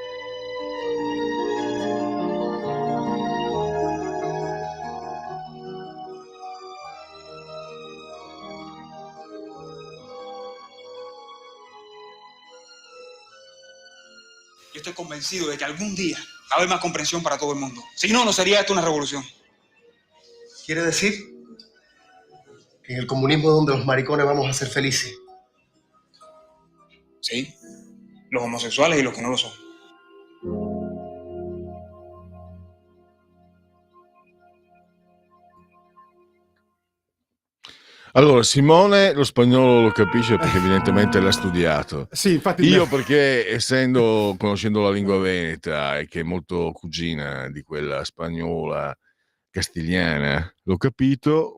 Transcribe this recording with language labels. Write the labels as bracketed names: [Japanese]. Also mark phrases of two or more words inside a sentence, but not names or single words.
[Spanish] Yo estoy convencido de que algún día va a haber más comprensión para todo el mundo. Si no, no sería esto una revolución. ¿Quiere decir que en el comunismo donde los maricones vamos a ser felices? Sí, los homosexuales y los que no lo son. [Italian] Allora, Simone lo spagnolo lo capisce perché evidentemente l'ha studiato. Sì, infatti io perché conoscendo la lingua veneta e che è molto cugina di quella spagnola castigliana, l'ho capito.